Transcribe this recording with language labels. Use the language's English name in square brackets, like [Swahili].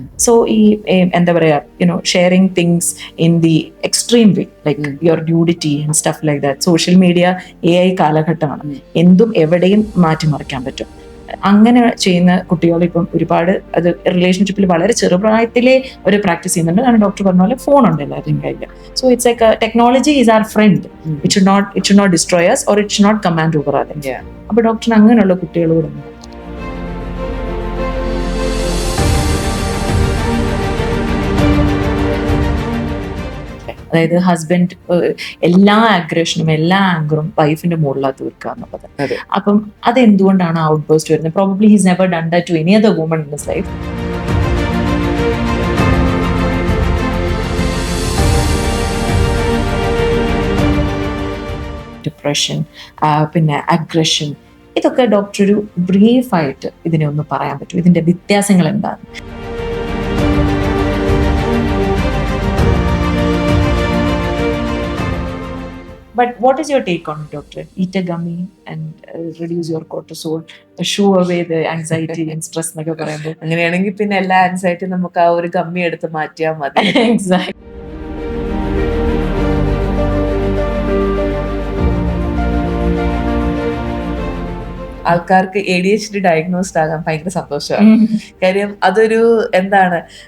[English] so [Malayalam] ഈ എന്താ പറയാ, [English] Sharing things in the extreme way, like your duty and stuff like that. [Malayalam] Social media AI കാലഘട്ടമാണ്, എന്തും എവിടെയും മാറ്റിമറിക്കാൻ പറ്റും. അങ്ങനെ ചെയ്യുന്ന കുട്ടികൾ ഇപ്പം ഒരുപാട് അത് റിലേഷൻഷിപ്പിൽ വളരെ ചെറുപ്രായത്തിലെ ഒരു പ്രാക്ടീസ് ചെയ്യുന്നുണ്ട്. കാരണം ഡോക്ടർ പറഞ്ഞ പോലെ ഫോൺ ഉണ്ട് എല്ലാവരുടെയും കയ്യിൽ. [English] So it's like technology is our friend. It should not destroy us or it should not command over us. [Malayalam] അപ്പൊ ഡോക്ടറിന് അങ്ങനെയുള്ള കുട്ടികളോട് അതായത് ഹസ്ബൻഡ് എല്ലാ അഗ്രഷനും എല്ലാ ആങ്കറും വൈഫിന്റെ മുകളിലാണ് തീർക്കുക എന്നുള്ളത്. അപ്പം അതെന്തുകൊണ്ടാണ് [English] outburst [Malayalam] വരുന്നത്? [English] Probably he's never done that to any other woman in his life. [Malayalam] Depression, പിന്നെ അഗ്രഷൻ, ഇതൊക്കെ ഡോക്ടർ ഒരു ബ്രീഫായിട്ട് ഇതിനെ ഒന്ന് പറയാൻ പറ്റും, ഇതിന്റെ വ്യത്യാസങ്ങൾ എന്താണ്? [English] But what is your take on it, doctor? Eat a gummy and reduce your cortisol, shoo away the anxiety and stress [Malayalam] എന്നൊക്കെ പറയുമ്പോൾ അങ്ങനെയാണെങ്കിൽ പിന്നെ എല്ലാ ആൻസൈറ്റി നമുക്ക് ആ ഒരു ഗമ്മി എടുത്ത് മാറ്റിയാൽ മതി. [English] Exact. [Malayalam] ആൾക്കാർക്ക് ADHD ഡയഗ്നോസ്ഡ് ആകാൻ ഭയങ്കര സന്തോഷമാണ്. കാര്യം അതൊരു എന്താണ്,